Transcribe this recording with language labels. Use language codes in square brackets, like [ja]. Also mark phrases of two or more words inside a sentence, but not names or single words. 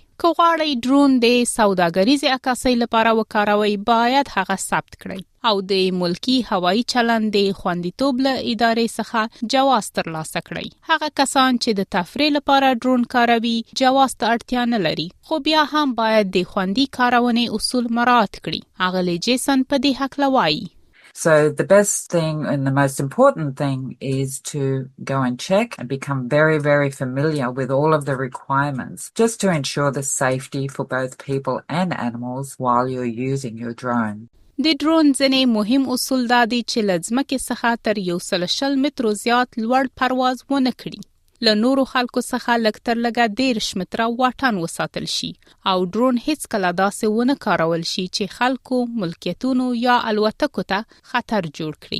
[ps] که غواړئ ډرون د سوداګریزې عکاسۍ لپاره وکاروئ، باید هغه ثبت کړئ او د ملکی هوایی چلند د خوندیتوب له ادارې څخه جواز ترلاسه کړئ. هغه کسان چې د تفریح لپاره ډرون کاروي جواز ته اړتیا نه لري، خو بیا هم باید د خوندي کارونې اصول مراعات کړي. اغلې جیسن په دې هکله وایي. [en] So the best thing and the most important thing is to go and check and become very, very familiar with all of the requirements just to ensure the safety for both people and animals while you're using your drone. [ps] د ډرون ځینې مهم اصول دا دي چې له ځمکې څخه تر 160 مترو زیات لوړ پرواز ونه کړي. له نورو خلکو څخه لږ تر لږه 13 متره واټن وساتل شي او ډرون هیڅکله داسې ونه کارول شي چې خلکو، ملکیتونو یا الوتکو ته خطر جوړ کړي.